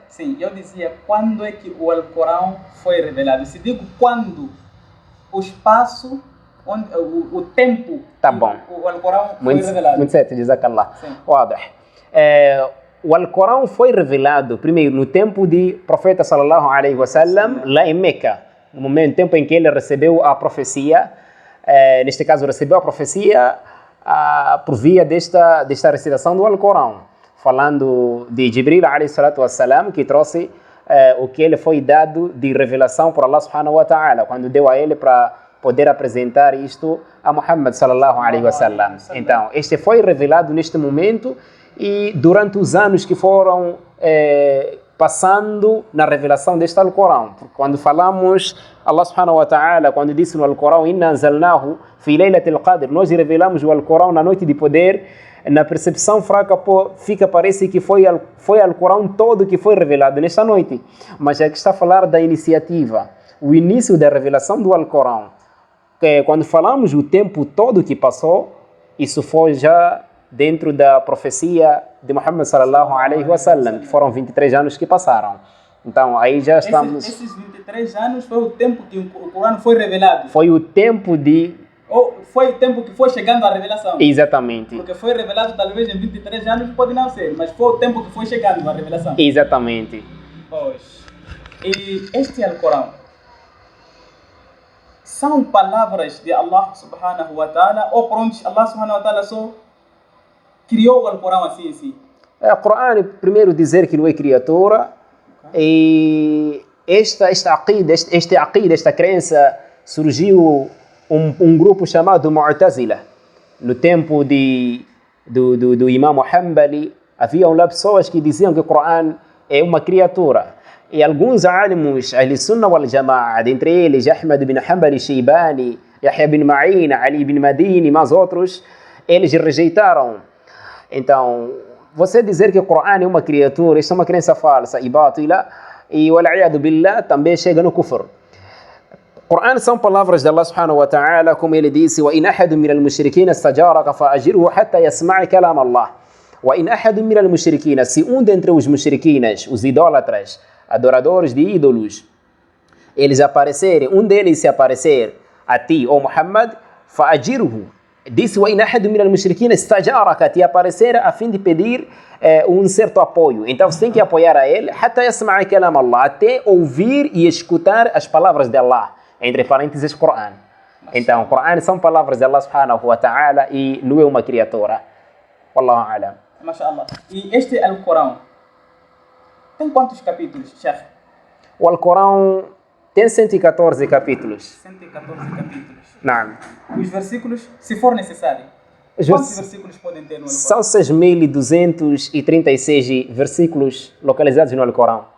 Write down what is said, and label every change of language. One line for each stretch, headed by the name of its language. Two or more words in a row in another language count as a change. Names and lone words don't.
Portuguese: Sim, eu dizia quando é que o Alcorão foi revelado. Se digo quando, o espaço, onde, o tempo tá bom. O Alcorão foi revelado. Muito certo, jazakallah. O Alcorão foi revelado primeiro no tempo de profeta
Arabic: صلى الله عليه وسلم
Portuguese: lá em Meca, no tempo em que ele recebeu a profecia. Neste caso recebeu a profecia por via desta recitação do Alcorão, falando de Jibril
Arabic: عليه الصلاة والسلام,
Portuguese: que trouxe o que ele foi dado de revelação por
Arabic: الله سبحانه وتعالى,
Portuguese: quando deu a ele para poder apresentar isto a Muhammad
Arabic: صلى الله عليه وسلم.
Portuguese: Então, este foi revelado neste momento e durante os anos que foram passando na revelação deste Alcorão. Quando falamos,
Arabic: الله سبحانه وتعالى,
Portuguese: quando disse no Alcorão,
Arabic: إنا أنزلناه في ليلة القدر,
Portuguese: nós revelamos o Alcorão na noite de poder. Na percepção fraca parece que foi o Alcorão todo que foi revelado nesta noite. Mas aqui está a falar da iniciativa, o início da revelação do Alcorão. Quando falamos o tempo todo que passou, isso foi já dentro da profecia de Muhammad
Arabic: صلى الله عليه وسلم,
Portuguese: que foram 23 anos que passaram. Então, aí já estamos... Esses 23 anos foi o tempo que o Corão foi revelado? Foi o tempo de... Ou foi o tempo que foi chegando à revelação? Exatamente. Porque foi revelado talvez em 23 anos, pode não ser, mas foi o tempo que foi chegando à revelação? Exatamente. Pois. E este Alcorão são palavras de
Arabic: الله سبحانه وتعالى,
Portuguese: ou pronto,
Arabic: الله سبحانه وتعالى
Portuguese: só criou o Alcorão assim em si? O Corão, primeiro dizer que não é criatura, e esta aqida, esta crença surgiu um grupo chamado Mu'tazila. No tempo do Imam Hanbali, haviam lá pessoas que diziam que o Corão é uma criatura. E alguns alimos,
Arabic: أهل السنة والجماعة,
Portuguese: dentre eles Ahmad bin Hanbali Shaybani, Yahya bin Ma'in, Ali bin Madini e mais outros, eles rejeitaram. Então, você dizer que o Corão é uma criatura, isso é uma crença falsa e batila, e
Arabic: والعياذ بالله
Portuguese: também chega no kufr. Corão são palavras de
Arabic: الله سبحانه وتعالى,
Portuguese: como ele disse:
Arabic: وَإِنْ أَحَدٌ مِنَ الْمُشْرِكِينَ اسْتَجَارَكَ فَأَجِرْهُ حَتَّى يَسْمَعَ كَلَامَ اللَّهِ. وَإِنْ أَحَدٌ مِنَ الْمُشْرِكِينَ,
Portuguese: se dentre os mushriquinas, os idólatras, adoradores de ídolos, eles aparecerem, deles se aparecer a ti, ou Muhammad, فَأَجِرْهُ, disse:
Arabic: وَإِنْ أَحَدٌ مِنَ الْمُشْرِكِينَ اسْتَجَارَكَ,
Portuguese: te aparecer a fim de pedir certo apoio. Então você tem que apoiar a ele,
Arabic: حَتَّى يَسْمَعَ كَلَامَ اللَّهِ,
Portuguese: até ouvir e escutar as palavras de Allah. Entre parênteses, Corão. Então, Corão são palavras de
Arabic: الله سبحانه وتعالى
Portuguese: e não é uma criatura.
Arabic: والله أعلم.
Portuguese: Mashallah. E este Alcorão tem quantos capítulos, Sheikh? O Alcorão tem 114 capítulos. 114 capítulos. Não. Os versículos, se for necessário. Quantos versículos podem ter no Alcorão? São 6.236 versículos localizados no Alcorão.